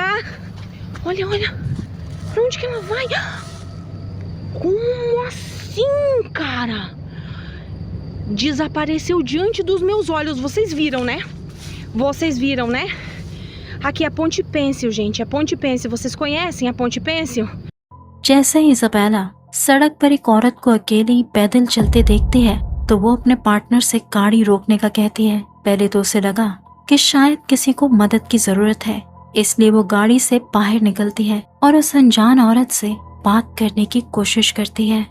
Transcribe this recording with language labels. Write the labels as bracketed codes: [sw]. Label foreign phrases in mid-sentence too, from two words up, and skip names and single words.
[pt] Olha. Pra onde que ela vai? Como assim, cara? Desapareceu diante dos meus olhos. Vocês viram, né? Aqui é a Ponte Pêncil, gente. É Ponte Pêncil. Vocês conhecem a Ponte Pêncil? [ur] جیسے ہی ایزابیلا سڑک پر ایک عورت کو اکیلی پیدل چلتے دیکھتی ہے تو وہ اپنے پارٹنر سے گاڑی روکنے کا کہتی ہے. پہلے تو اسے لگا کہ شاید کسی کو مدد کی ضرورت ہے، اس لیے وہ گاڑی سے باہر نکلتی ہے اور اس انجان عورت سے بات کرنے کی کوشش کرتی ہے.